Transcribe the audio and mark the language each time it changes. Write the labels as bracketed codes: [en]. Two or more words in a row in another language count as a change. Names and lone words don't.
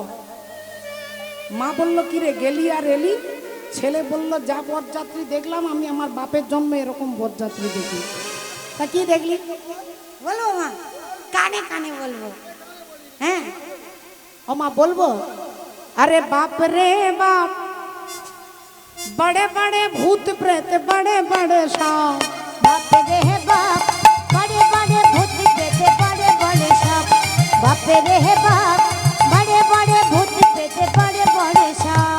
[bn] মা বলল কিরে গেলি আর এলি? ছেলে বলল যা বরযাত্রী দেখলাম আমি আমার বাপের জন্মে এরকম বরযাত্রী দেখি। তা কি দেখলি বলবো মা? কানে কানে বলবো। হ্যাঁ ও মা বলবো। [hi] अरे बाप रे बाप, बड़े बड़े भूत प्रेत, बड़े बड़े सांप। बाप रे बाप, बड़े बड़े भूत प्रेत, बड़े बड़े सांप। बाप रे बाप, बड़े बड़े भूत प्रेत, बड़े बड़े सांप।